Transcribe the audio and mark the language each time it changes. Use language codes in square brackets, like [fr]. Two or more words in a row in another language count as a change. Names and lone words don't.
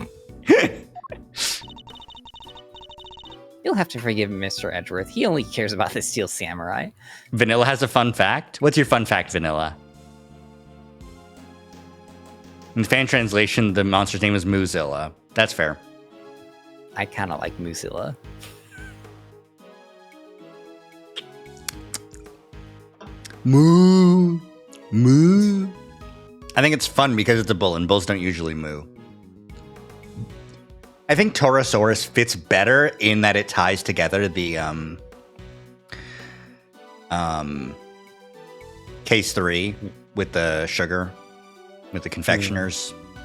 [en] You'll have to forgive Mr. Edgeworth. He only cares about the Steel Samurai. Vanilla has a fun fact. What's your fun fact, Vanilla? In fan translation, the monster's name is Moozilla. That's fair. I kind of like Moozilla. Moo. Moo. I think it's fun because it's a bull, and bulls don't usually moo. I think Torosaurus fits better in that it ties together the case 3 with the sugar, with the confectioners.